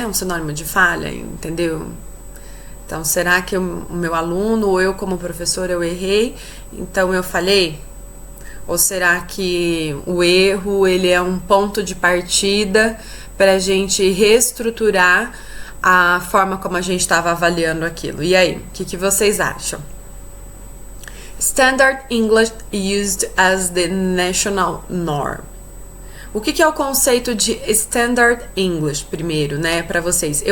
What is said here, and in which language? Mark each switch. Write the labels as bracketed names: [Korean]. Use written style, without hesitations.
[Portuguese] É um sinônimo de falha, entendeu? Então, será que o meu aluno ou eu como professora eu errei, então eu falhei? Ou será que o erro ele é um ponto de partida para a gente reestruturar a forma como a gente estava avaliando aquilo? E aí, o que vocês acham? [English] Standard English used as the national norm. [Portuguese] O que é o conceito de Standard English, primeiro, né, para vocês?